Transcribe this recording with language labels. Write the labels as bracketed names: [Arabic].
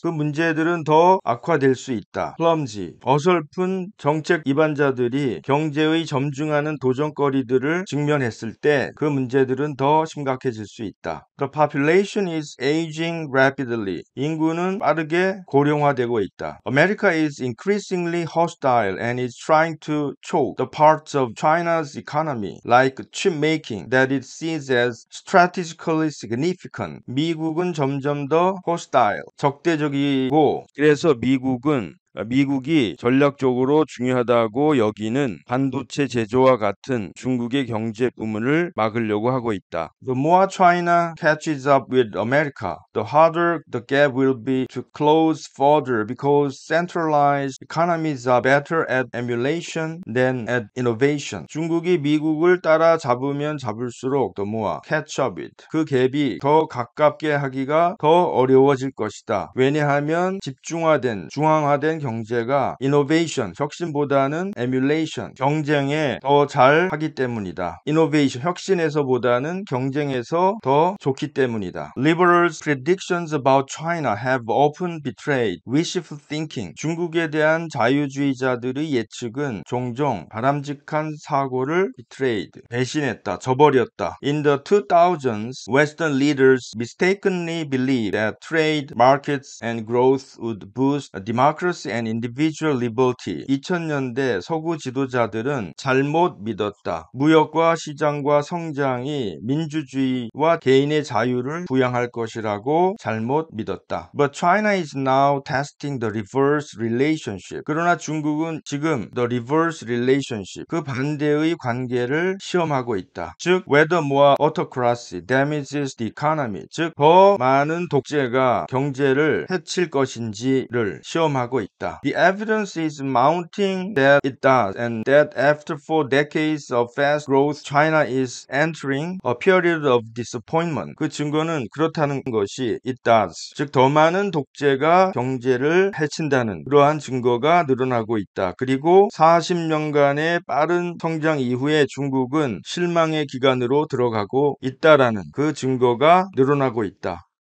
[Korean] 그 문제들은 더 악화될 수 있다. clumsy, 어설픈 정책 입안자들이 경제의 점증하는 도전거리들을 직면했을 때 그 문제들은 말은 더 심각해질 수 있다. [English] The population is aging rapidly. [Korean] 인구는 빠르게 고령화되고 있다. [English] America is increasingly hostile and is trying to choke the parts of China's economy, like chip making, that it sees as strategically significant. [Korean] 미국은 점점 더 hostile, 적대적이고, 그래서 미국이 전략적으로 중요하다고 여기는 반도체 제조와 같은 중국의 경제 부문을 막으려고 하고 있다. [English] The more China catches up with America, the harder the gap will be to close further because centralized economies are better at emulation than at innovation. [Korean] 중국이 미국을 따라잡으면 잡을수록 [English] the more catch up with [Korean] 그 갭이 더 가깝게 하기가 더 어려워질 것이다. 왜냐하면 중앙화된 경제가 innovation, 혁신보다는 emulation, 경쟁에 더 잘하기 때문이다. innovation, 혁신에서보다는 경쟁에서 더 좋기 때문이다. [English] Liberals' predictions about China have often betrayed wishful thinking. [Korean] 중국에 대한 자유주의자들의 예측은 종종 바람직한 사고를 betrayed, 배신했다, 저버렸다. [English] In the 2000s, Western leaders mistakenly believed that trade, markets, and growth would boost democracy and individual liberty. [Korean] 2000년대 서구 지도자들은 잘못 믿었다. 무역과 시장과 성장이 민주주의와 개인의 자유를 부양할 것이라고 잘못 믿었다. [English] But China is now testing the reverse relationship. [Korean] 그러나 중국은 지금 [English] the reverse relationship, [Korean] 그 반대의 관계를 시험하고 있다. 즉, [English] whether more autocracy damages the economy, [Korean] 즉 더 많은 독재가 경제를 해칠 것인지를 시험하고 있다. [English] The evidence is mounting that it does, and that after 4 decades of fast growth, China is entering a period of disappointment. [Korean] 그 증거는 그렇다는 것이 [English] it does, [Korean] 즉 더 많은 독재가 경제를 해친다는 그러한 증거가 늘어나고 있다. 그리고 40년간의 빠른 성장 이후에 중국은 실망의 기간으로 들어가고 있다라는 그 증거가 늘어나고 있다.